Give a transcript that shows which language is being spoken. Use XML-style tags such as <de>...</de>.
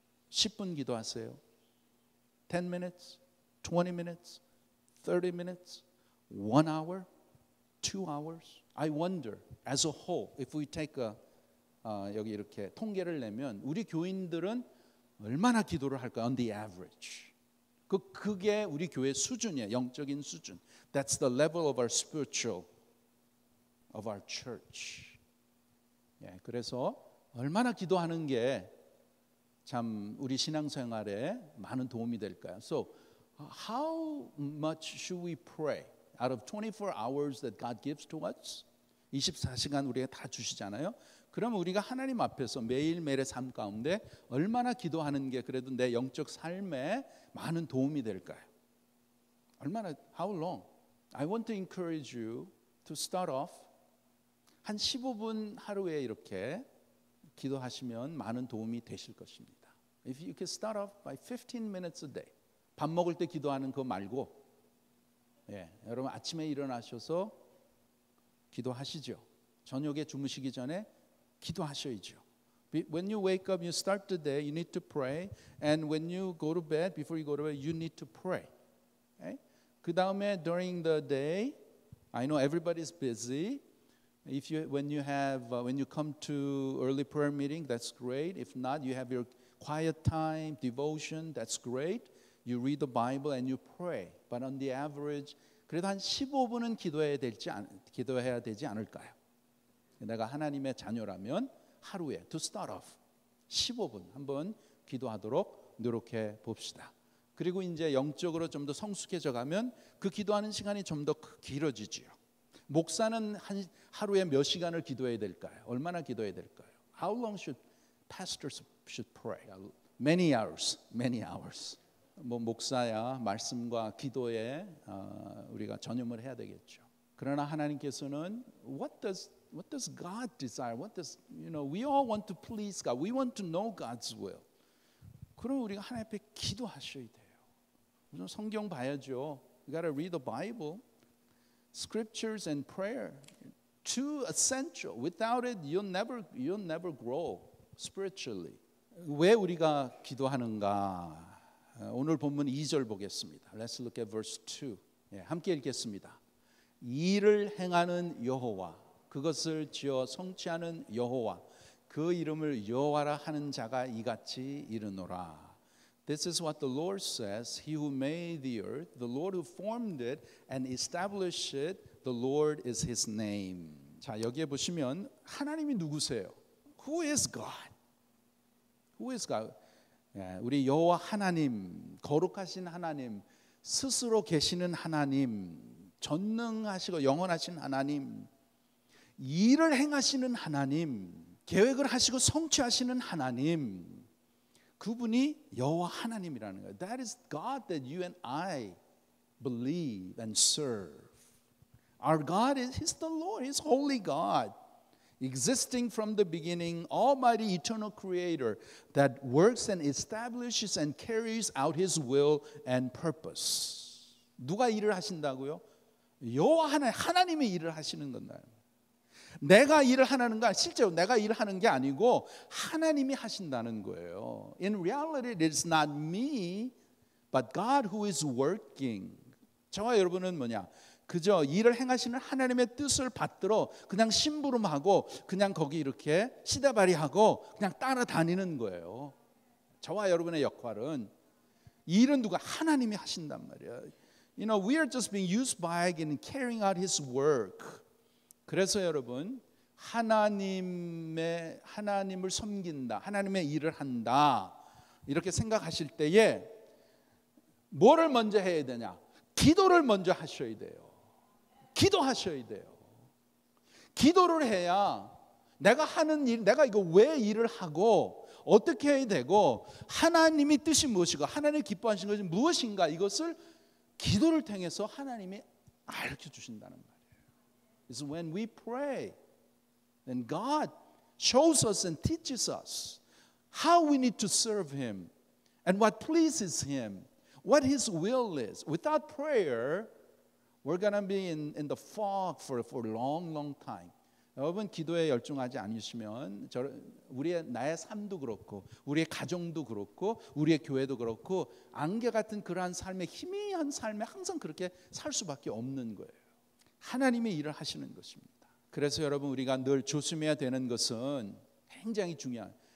<ko>10분 기도하세요?</ko> <en>10 minutes? 20 minutes? 30 minutes? 1 hour? 2 hours? I wonder as a whole if we take</en> <ko>여기 이렇게 통계를 내면 우리 교인들은 얼마나 기도를 할까?</ko> <en>On the average.</en> <ko>그게 우리 교회 수준이에요. 영적인 수준.</ko> <en>That's the level of our spiritual, of our church.</en> <ko>그래서 얼마나 기도하는 게 참 우리 신앙생활에 많은 도움이 될까요?</ko> <en>So how much should we pray out of 24 hours that God gives to us?</en> <ko>24시간 우리가 다 주시잖아요. 그럼 우리가 하나님 앞에서 매일매일의 삶 가운데 얼마나 기도하는 게 그래도 내 영적 삶에 많은 도움이 될까요? 얼마나,</ko> <en>how long? I want to encourage you to start off</en> <ko>한 15분 하루에 이렇게 기도하시면 많은 도움이 되실 것입니다.</ko> <en>If you can start off by 15 minutes a day.</en> <ko>밥 먹을 때 기도하는 거 말고, 여러분 아침에 일어나셔서 기도하시죠. 저녁에 주무시기 전에 기도하셔야죠.</ko> <en>When you wake up, you start the day, you need to pray. And when you go to bed, before you go to bed, you need to pray. Okay?</en> <ko>그 다음에</ko> <en>during the day, I know everybody's busy. When you come to early prayer meeting, that's great. If not, you have your quiet time, devotion, that's great. You read the Bible and you pray. But on the average,</en> <ko>그래도 한 15분은 기도해야 되지 않을까요? 내가 하나님의 자녀라면 하루에</ko> <en>to start off</en> <ko>15분 한번 기도하도록 노력해 봅시다. 그리고 이제 영적으로 좀 더 성숙해져 가면 그 기도하는 시간이 좀 더 길어지지요. 목사는 하루에 몇 시간을 기도해야 될까요? 얼마나 기도해야 될까요?</ko> <en>How long should pastors pray? Many hours.</en> <ko>목사야 말씀과 기도에 우리가 전념을 해야 되겠죠. 그러나 하나님께서는</ko> <en>what does God desire? We all want to please God. We want to know God's will.</en> <ko>그럼 우리가 하나님 앞에 기도하셔야 돼요. 우선 성경 봐야죠.</ko> <en>You gotta read the Bible. Scriptures and prayer, too essential. Without it, you'll never grow spiritually.</en> <ko>왜 우리가 기도하는가? 오늘 본문 2절 보겠습니다.</ko> <en>Let's look at verse 2.</en> <ko>함께 읽겠습니다. 일을 행하는 여호와, 그것을 지어 성취하는 여호와, 그 이름을 여호와라 하는 자가 이같이 이르노라.</ko> <en>This is what the Lord says, He who made the earth, the Lord who formed it and established it, the Lord is His name.</en> <ko>자, 여기에 보시면 하나님이 누구세요?</ko> <en>Who is God? Who is God?</en> <ko>우리 여호와 하나님, 거룩하신 하나님, 스스로 계시는 하나님, 전능하시고 영원하신 하나님, 일을 행하시는 하나님, 계획을 하시고 성취하시는 하나님, 그분이 여호와 하나님이라는 거예요.</ko> <en>That is God that you and I believe and serve. Our God He's the Lord. He's holy God, existing from the beginning, almighty eternal creator that works and establishes and carries out His will and purpose.</en> <ko>누가 일을 하신다고요? 여호와 하나님이 일을 하시는 건가요? 내가 일을 하는 건 실제로 내가 일을 하는 게 아니고 하나님이 하신다는 거예요.</ko> <en>In reality, it is not me, but God who is working.</en> <ko>저와 여러분은 뭐냐? 그저 일을 행하시는 하나님의 뜻을 받들어 그냥 심부름하고 그냥 거기 이렇게 시대발이하고 그냥 따라다니는 거예요. 저와 여러분의 역할은 일은 누가 하나님이 하신단 말이에요.</ko> <en>We are just being used by in carrying out His work.</en> <ko>그래서 여러분 하나님을 섬긴다, 하나님의 일을 한다 이렇게 생각하실 때에 뭐를 먼저 해야 되냐? 기도를 먼저 하셔야 돼요. 기도하셔야 돼요. 기도를 해야 내가 하는 일, 내가 이거 왜 일을 하고 어떻게 해야 되고 하나님이 뜻이 무엇이고 하나님이 기뻐하시는 것이 무엇인가 이것을 기도를 통해서 하나님이 알려 주신다는 거예요.</ko> <en>It's when we pray, then God shows us and teaches us how we need to serve Him and what pleases Him, what His will is. Without prayer, we're going to be in the fog for a long time.</en> <ko>여러분 기도에 열중하지 않으시면 나의 삶도 그렇고 우리의 가정도 그렇고 우리의 교회도 그렇고 안개 같은 그러한 삶의 희미한 삶에 항상 그렇게 살 수밖에 없는 거예요. 하나님의 일을 하시는 것입니다. 그래서 여러분 우리가 늘 조심해야 되는 것은 굉장히 중요한.</ko>